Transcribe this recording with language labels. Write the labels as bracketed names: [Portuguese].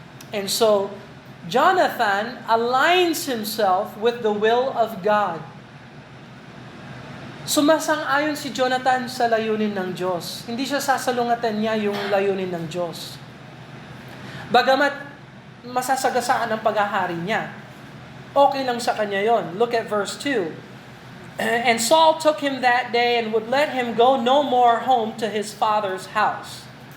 [English] And so, Jonathan aligns himself with the will of God. [Filipino] Sumasang-ayon si Jonathan sa layunin ng Diyos. Hindi siya sasalungatan niya yung layunin ng Diyos. Bagamat masasagasaan ang paghahari niya, okay lang sa kanya yon. [English] Look at verse 2. And Saul took him that day and would let him go no more home to his father's house.